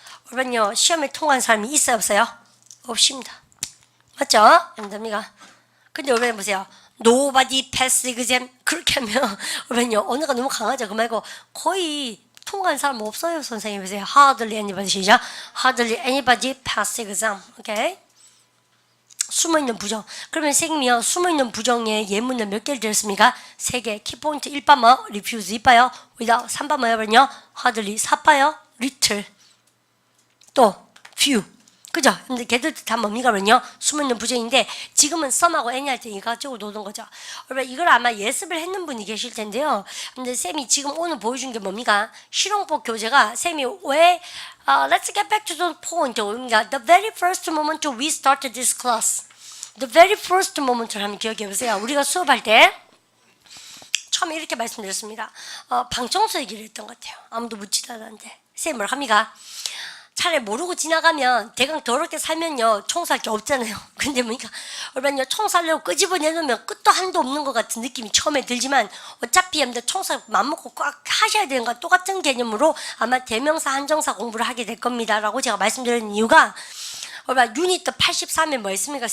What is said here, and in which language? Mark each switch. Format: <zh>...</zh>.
<ko>여러분요, 시험에 통과한 사람이 있어요? 없어요? 없습니다. 맞죠? 여러분들, 근데 여러분 보세요.</ko> <en>Nobody passed exam.</en> <ko>그렇게 하면 여러분요, 언어가 너무 강하죠. 그 말고 거의 통과한 사람 없어요. 선생님 보세요.</ko> <en>Hardly anybody.</en> <ko>시작.</ko> <en>Hardly anybody passed exam.</en> <ko>오케이? 숨어있는 부정. 그러면 선생님이요, 숨어있는 부정의 예문을 몇 개를 드렸습니까? 3개. 키포인트 1바 뭐? refuse 2바요. without 3바 뭐요? hardly 4바요. little 또 few. 그죠? 근데 걔들도 다 뭡니까? 그러면요, 숨어있는 부정인데 지금은 썸하고 any 할 때 이거 가지고 노는 거죠. 여러분, 이걸 아마 예습을 했는 분이 계실 텐데요. 근데 쌤이 지금 오늘 보여준 게 뭡니까? 실용법 교재가 쌤이 왜</ko> <en>let's get back to the point.</en> <ko>그러니까</ko> <en>the very first moment we started this class. The very first moment</en> <ko>를 한번 기억해 보세요. 우리가 수업할 때 처음에 이렇게 말씀드렸습니다. 방청소 얘기를 했던 것 같아요. 아무도 묻지도 않았는데 쌤이 뭘 합니까? 차라리 모르고 지나가면 대강 더럽게 살면요, 청소할 게 없잖아요. 근데 뭐니까 여러분요, 청소하려고 끄집어내놓으면 끝도 한도 없는 것 같은 느낌이 처음에 들지만 어차피 여러분들 청소 맘먹고 꽉 하셔야 되는 거 똑같은 개념으로 아마 대명사 한정사 공부를 하게 될 겁니다 라고 제가 말씀드리는 이유가, 여러분 유니트 83에 뭐 했습니까?</ko>